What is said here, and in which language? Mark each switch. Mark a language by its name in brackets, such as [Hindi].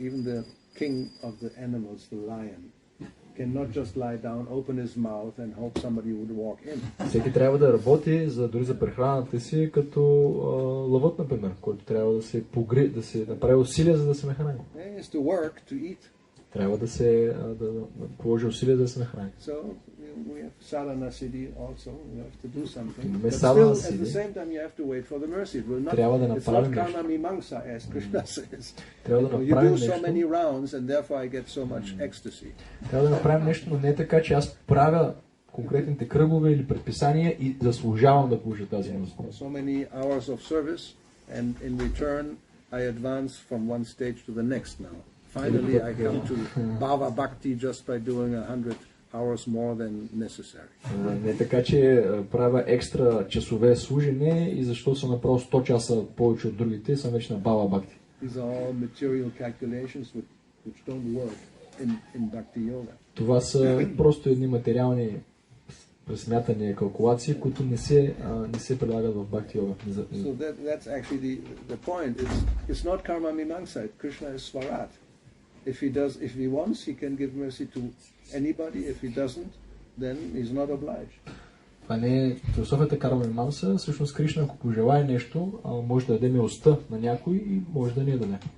[English] Even the king of the animals, the lion, cannot just lie down, open his mouth and hope somebody would walk in. [Bulgarian] Всеки трябва да работи дори за прехраната си, като лъвът, например, който трябва да се да се направи усилия, за да се нахрани. [English] He has to work to eat. [Bulgarian] Трябва да се положи усилия да се нахрани. [English] So we have sadhana siddhi also. You have to do something. But still, at the same time, you have to wait for the mercy. It will not. It's not karma mimamsa, as Krishna says. You do so many rounds, and therefore I get so much ecstasy. [Bulgarian] Трябва да направим нещо, но не е така, че аз правя конкретните кръгове или предписания и заслужавам да получа тази милост. [English] So many hours of service, and in return I advance from one stage to the next now. Finally, I come to Bhava Bhakti just by doing 100 hours more than necessary. [Bulgarian] Не така, че правя екстра часове служене и защо съм направил 100 часа повече от другите, съм вече на Bhava Bhakti. [English] These are all material calculations which don't work in Bhakti-yoga. [Bulgarian] Това са просто едни материални пресмятания, калкулации, които не се прилагат в Bhakti-yoga. [English] So that's actually the point. It's not karma mimamsa. Krishna is svarat. If he wants, he can give mercy to anybody. If he doesn't, then he's not obliged. [Bulgarian] Това не е философията карма мимамса. Всъщност Кришна, ако пожелае нещо, може да даде милостта на някой и може да не я даде.